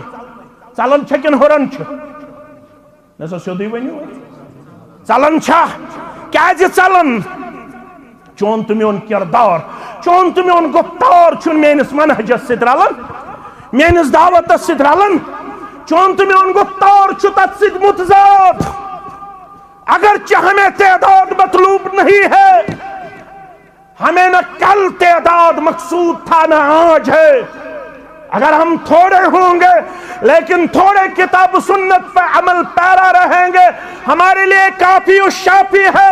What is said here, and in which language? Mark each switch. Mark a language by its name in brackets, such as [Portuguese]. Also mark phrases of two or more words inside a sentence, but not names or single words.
[Kashmiri] ژلان چھا کن ہُران چھُ؟ نسا سیودٕے ؤنِو. ژلان چھا؟ کیازِ ژلان؟ چون تہٕ میون کردار، چون تہٕ میون گفتار چھُنہٕ میٲنِس منہجس سۭتۍ رلان، میٲنِس دعوتس سۭتۍ رلان. چون تہٕ میون گفتار چھُ تتھ سۭتۍ متضاد. [Urdu] اگرچہ ہمیں تعداد مطلوب نہیں ہے، ہمیں نہ کل تعداد مقصود تھا نہ آج ہے. اگر ہم تھوڑے ہوں گے لیکن تھوڑے کتاب و سنت پہ عمل پیرا رہیں گے ہمارے لیے کافی و شافی ہے.